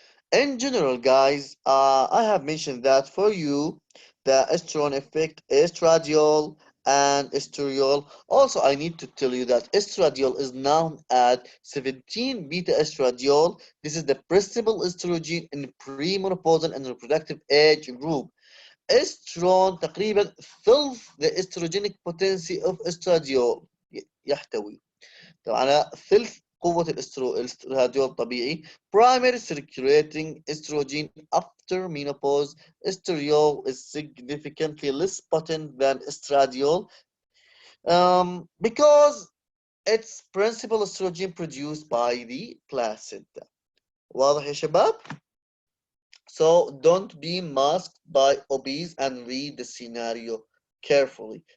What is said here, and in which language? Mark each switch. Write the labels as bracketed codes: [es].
[en] In general, guys, I have mentioned that for you, the estrogen effect, estradiol and estriol. Also, I need to tell you that estradiol is known as 17 beta estradiol. This is the principal estrogen in premenopausal and reproductive age group. [ar] استرون تقريبا ثلث [en] the estrogenic potency of estradiol [ar] يحتوي طبعا على ثلث قوة الاستراديول الطبيعي. [en] Primary circulating estrogen after menopause. Estriol is significantly less potent than estradiol because it's principal estrogen produced by the placenta. [ar] واضح يا شباب؟ [en] So don't be masked by obese and read the scenario carefully.